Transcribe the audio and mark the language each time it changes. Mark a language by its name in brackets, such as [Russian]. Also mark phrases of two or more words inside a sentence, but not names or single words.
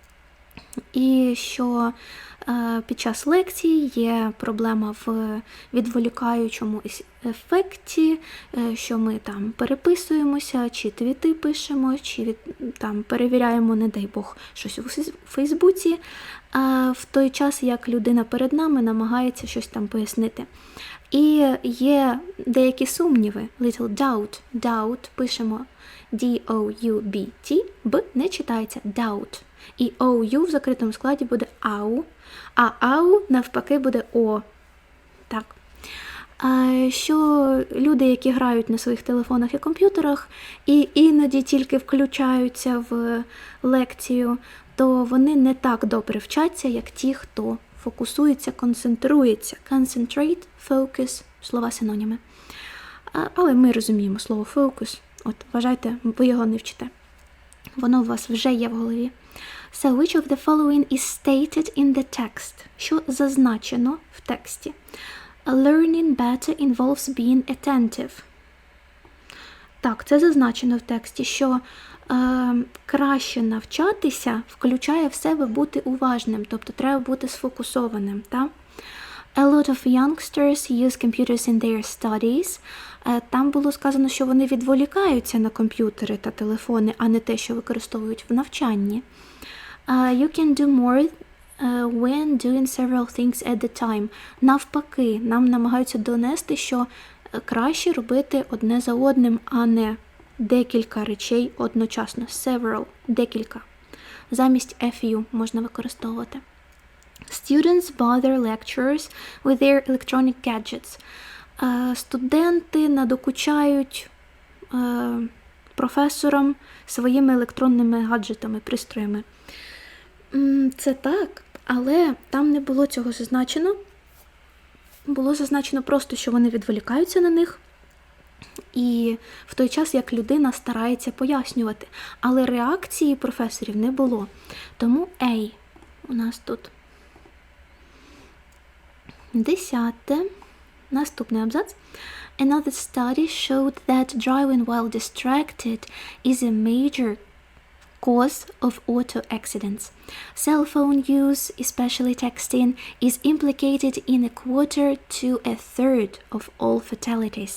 [Ukrainian] І що під час лекції є проблема в відволікаючому ефекті, що ми там переписуємося, чи твіти пишемо, чи там перевіряємо, не дай Бог, щось у Фейсбуці, в той час, як людина перед нами намагається щось там пояснити. І є деякі сумніви, [English] little doubt, doubt [Ukrainian] пишемо D-O-U-B-T, Б не читається doubt. І OU в закритому складі буде AU, а AU навпаки буде O. Так. Що люди, які грають на своїх телефонах і комп'ютерах, і іноді тільки включаються в лекцію, то вони не так добре вчаться, як ті, хто фокусується, концентрується. [English] Concentrate, focus, [Ukrainian] слова синоніми. Але ми розуміємо слово focus. От, вважайте, ви його не вчите. Воно у вас вже є в голові. [English] So, which of the following is stated in the text? [Ukrainian] Що зазначено в тексті? [English] Learning better involves being attentive. [Ukrainian] Так, це зазначено в тексті, що краще навчатися включає в себе бути уважним, тобто треба бути сфокусованим. Так? [English] A lot of youngsters use computers in their studies. [Ukrainian] Там було сказано, що вони відволікаються на комп'ютери та телефони, а не те, що використовують в навчанні. [English] You can do more when doing several things at the time. [Ukrainian] Навпаки, нам намагаються донести, що краще робити одне за одним, а не декілька речей одночасно. Several, декілька. Замість FU можна використовувати. [English] Students bother lecturers with their electronic gadgets. [Ukrainian] Студенти надокучають професорам своїми електронними гаджетами, пристроями. Це так, але там не було цього зазначено. Було зазначено просто, що вони відволікаються на них, і в той час, як людина старається пояснювати. Але реакції професорів не було. Тому A у нас тут. 10. Наступний абзац. [English] Another study showed that driving while distracted is a major cause of auto accidents. Cell phone use, especially texting, is implicated in a quarter to a third of all fatalities.